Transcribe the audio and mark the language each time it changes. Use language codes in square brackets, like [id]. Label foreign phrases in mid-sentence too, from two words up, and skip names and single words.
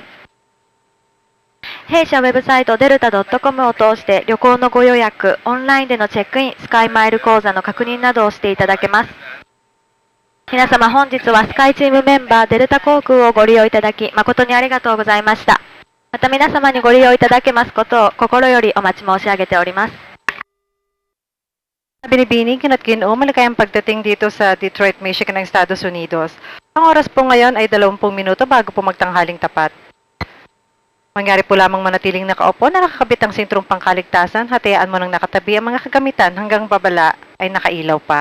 [ja] 弊社ウェブサイトデルタ .com を通して旅行のご予約、オンラインでのチェックイン、スカイマイル口座の確認などをしていただけます。皆様、本日はスカイチームメンバーデルタ航空をご利用いただき誠にありがとうございました。また皆様にご利用いただけますことを心よりお待ち申し上げております。 [tl] Binibining at Ginoo, maligayang pagdating dito sa Detroit, Michigan ng Estados Unidos. Ang oras po ngayon ay 20 minuto bago po magtanghaling tapat. Mangyari po lamang manatiling nakaupo na nakakabit ang sintrong pangkaligtasan, hatayaan mo nang nakatabi ang mga kagamitan hanggang babala ay nakailaw pa.